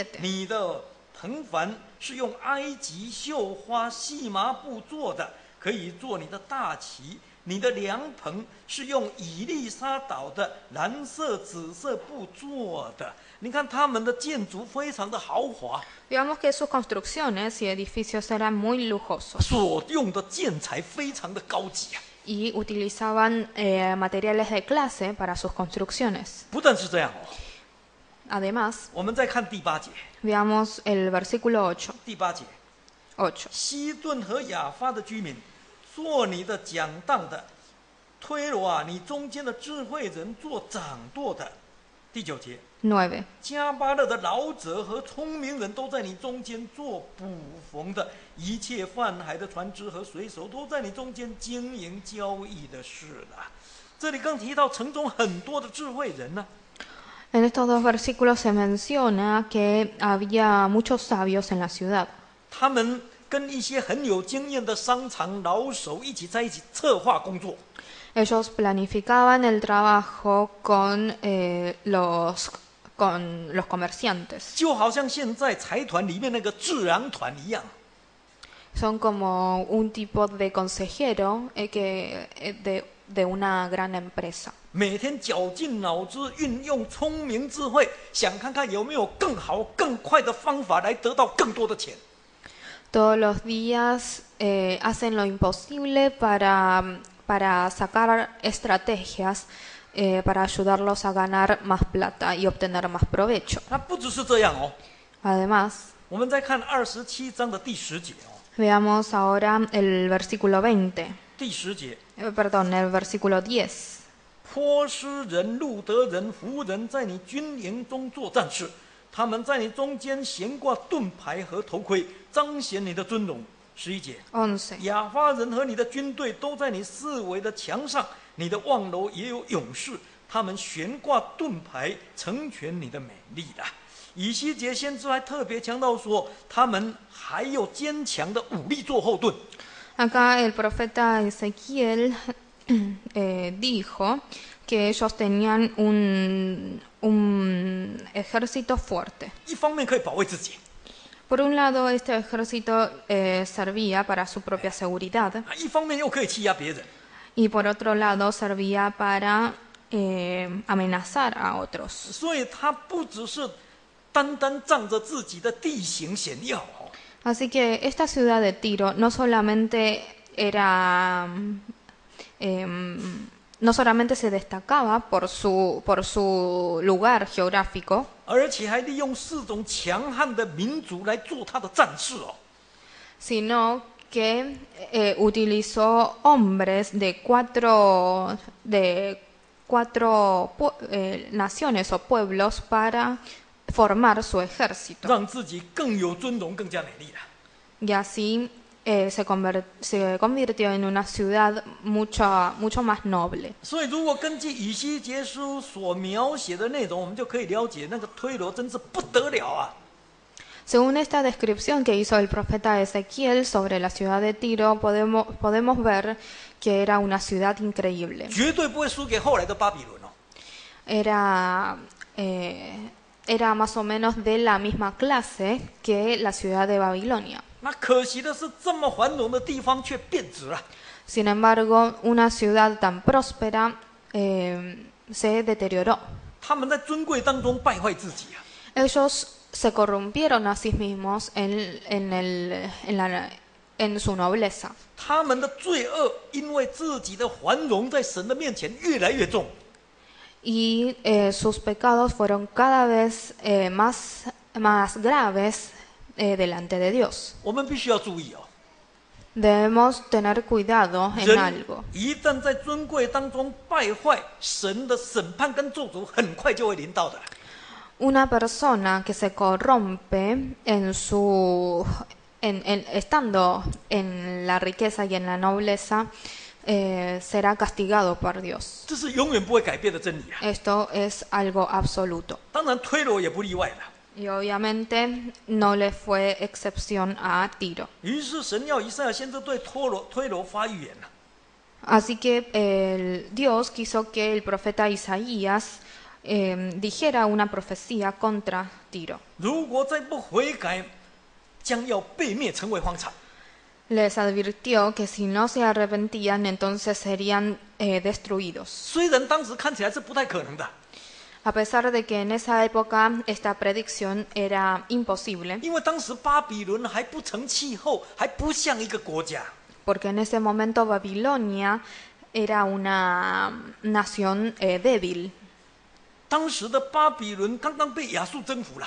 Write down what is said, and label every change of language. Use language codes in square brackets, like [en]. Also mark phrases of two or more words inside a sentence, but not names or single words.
[zh] 你的盆幡是用埃及绣花细麻布做的，可以做你的大旗。你的凉棚是用以利沙岛的蓝色、紫色布做的。你看他们的建筑非常的豪华， [es] Veamos que sus construcciones y edificios eran muy lujosos [zh] 所用的建材非常的高级啊！ [es] y utilizaban materiales de clase para sus construcciones. [zh] 不但是这样哦， [es] Además, [zh] 我们再看第8节， [es] veamos el versículo 8. [zh] 第8节， [es] 8. [zh] 西顿和亚发的居民，做你的讲道的，推罗啊，你中间的智慧人做掌舵的。第9节， [es] 9. [zh] 加巴勒的老者和聪明人都在你中间做捕缝的，一切泛海的船只和水手都在你中间经营交易的事了。这里更提到城中很多的智慧人呢、 [es] En estos dos versículos se menciona que había muchos sabios en la ciudad. [zh] 他们跟一些很有经验的商场老手一起在一起策划工作。 [es] Ellos planificaban el trabajo con los comerciantes. [zh] 就好像现在财团里面那个智囊团一样， [es] Son como un tipo de consejero de una gran empresa. [zh] 每天绞尽脑汁，运用聪明智慧，想看看有没有更好、更快的方法来得到更多的钱。 [es] Todos los días hacen lo imposible para sacar estrategias para ayudarlos a ganar más plata y obtener más provecho. [zh] 那不只是这样哦， [es] Además, [zh] 我们再看27章的第10节哦， [es] veamos ahora el versículo 20. [zh] 第10节， [es] Perdón, el versículo 10. [zh] 波斯人、路德人、弗人在你军营中做战士，他们在你中间悬挂盾牌和头盔，彰显你的尊荣。11节， [es] 11. [zh] 亚发人和你的军队都在你四围的墙上，你的望楼也有勇士，他们悬挂盾牌，成全你的美丽了。以西结先知还特别强调说，他们还有坚强的武力做后盾。 [es] Acá el profeta Ezequiel dijo que ellos tenían un ejército fuerte. [zh] 一方面可以保卫自己， [es] Por un lado, este ejército servía para su propia seguridad [zh] 一方面又可以欺压别人。 [es] y por otro lado servía para amenazar a otros. [zh] 所以他不只是单单仗着自己的地形险要哦， [es] Así que esta ciudad de Tiro no solamente no solamente se destacaba por su lugar geográfico, [zh] 而且还利用4种强悍的民族来做他的战士哦。 [es] sino que utilizó hombres de cuatro naciones o pueblos para formar su ejército. [zh] 让自己更有尊荣，更加美丽了。 [es] Y así se convirtió en una ciudad mucho más noble. [zh] 所以，如果根据以西结书所描写的内容，我们就可以了解那个推罗真是不得了啊！ [es] Según esta descripción que hizo el profeta Ezequiel sobre la ciudad de Tiro, podemos ver que era una ciudad increíble. [zh] 绝对不会输给后来的巴比伦哦。 [es] Era más o menos de la misma clase que la ciudad de Babilonia. [zh] 那可惜的是，这么繁荣的地方却变质了。 [es] Sin embargo, una ciudad tan próspera se deterioró. [zh] 他们在尊贵当中败坏自己啊！ [es] Ellos se corrompieron a sí mismos en su nobleza. [zh] 他们的罪恶因为自己的繁荣在神的面前越来越重， [es] Y sus pecados fueron cada vez más graves delante de Dios. [zh] 我们必须要注意哦。 [es] Debemos tener cuidado en [zh] 人 [es] algo. [zh] 一旦在尊贵当中败坏，神的审判跟咒诅很快就会临到的。 [es] Una persona que se corrompe estando en la riqueza y en la nobleza, será castigado por Dios. [zh] 这是永远不会改变的真理啊！ [es] Esto es algo absoluto. [zh] 当然，推罗也不例外了。 [es] Y obviamente no le fue excepción a Tiro. [zh] 于是神要以赛亚先知对推罗发预言了。 [es] Así que Dios quiso que el profeta Isaías dijera una profecía contra Tiro. [zh] 如果再不悔改，将要被灭，成为荒场。 [es] Les advirtió que si no se arrepentían, entonces serían destruidos. [zh] 虽然当时看起来是不太可能的， [es] A pesar de que en esa época esta predicción era imposible, [zh] 因为当时巴比伦还不成气候，还不像一个国家。 [es] porque en ese momento Babilonia era una nación débil, [zh] 当时的巴比伦刚刚被亚述征服了，